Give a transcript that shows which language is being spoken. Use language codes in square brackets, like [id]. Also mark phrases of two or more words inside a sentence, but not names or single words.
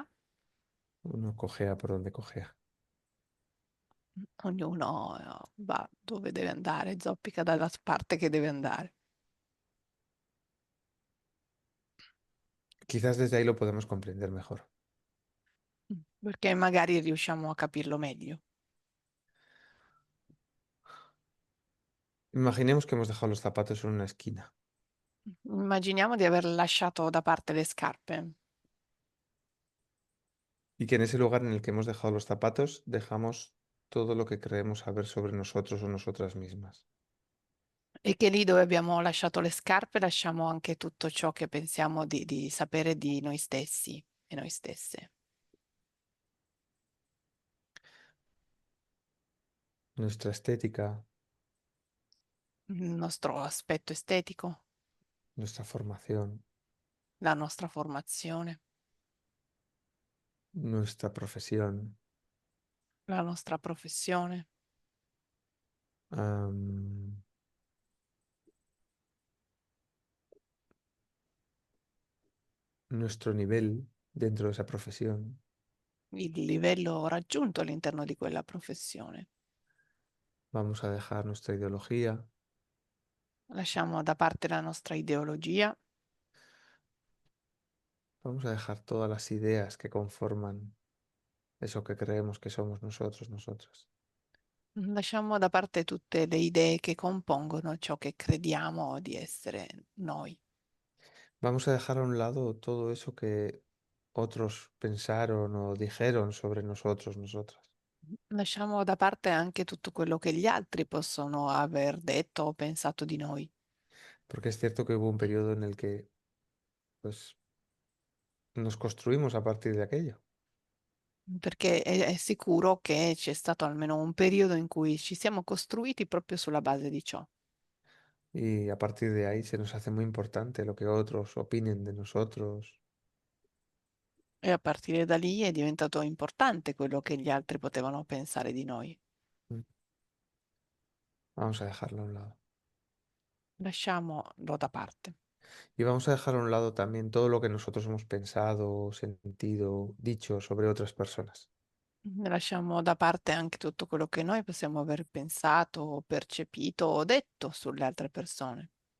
[es] Uno cojea por donde cojea. [it] Ognuno va dove deve andare, zoppica dalla parte che deve andare. [es] Quizás desde ahí lo podemos comprender mejor. [it] Perché magari riusciamo a capirlo meglio. [es] Imaginemos que hemos dejado los zapatos en una esquina [it] Immaginiamo di aver lasciato da parte le scarpe [es] y que en ese lugar en el que hemos dejado los zapatos dejamos todo lo que creemos saber sobre nosotros o nosotras mismas. [it] e che lì dove abbiamo lasciato le scarpe lasciamo anche tutto ciò che pensiamo di sapere di noi stessi e noi stesse. [es] Nuestra estética, [it] Il nostro aspetto estetico, [es] nuestra formación, [it] la nostra formazione, [es] nuestra profesión, [it] la nostra professione, [es] am, nuestro nivel dentro de esa profesión. [it] il livello raggiunto all'interno di quella professione. [es] Vamos a dejar nuestra ideología, [it] Lasciamo da parte la nostra ideologia, [es] vamos a dejar todas las ideas que conforman eso que creemos que somos nosotros, nosotras. [it] lasciamo da parte tutte le idee che compongono ciò che crediamo di essere noi. [es] Vamos a dejar a un lado todo eso que otros pensaron o dijeron sobre nosotros, nosotras. [it] Lasciamo da parte anche tutto quello che gli altri possono aver detto o pensato di noi, [es] Porque es cierto que hubo un periodo en el que, pues, nos construimos a partir de aquello. [it] perché è sicuro che c'è stato almeno un periodo in cui ci siamo costruiti proprio sulla base di ciò. [es] Y a partir de ahí se nos hace muy importante lo que otros opinen de nosotros. [it] E a partire da lì è diventato importante quello che gli altri potevano pensare di noi. Mm. [es] Vamos a dejarlo a un lado. [it] Lasciamolo da parte. [es] Y vamos a dejar a un lado también todo lo que nosotros hemos pensado, sentido, dicho sobre otras personas. [it] Lasciamo da parte anche tutto quello che noi possiamo aver pensato, o percepito o detto sulle altre persone,